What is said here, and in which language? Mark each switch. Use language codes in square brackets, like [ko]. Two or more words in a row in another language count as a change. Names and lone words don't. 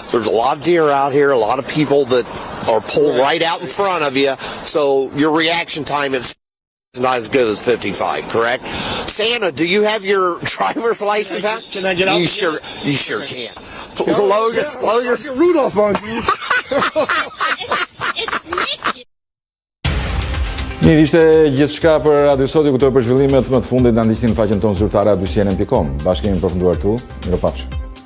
[en] There's a lot of deer out here, a lot of people that are pulled right out in front of you. So your reaction time is not as good as 55, correct? Santa, do you have your driver's license out? Can I get out? You sure can. Lower your Rudolph on you. [sq] Mirë, ishte gjithçka për Radio Sot, ju kujtoj për zhvillimet më të fundit na ndiqni në faqen tonë zyrtare adycnn.com. Bashkë kemi përfunduar këtu. Mirupafshim.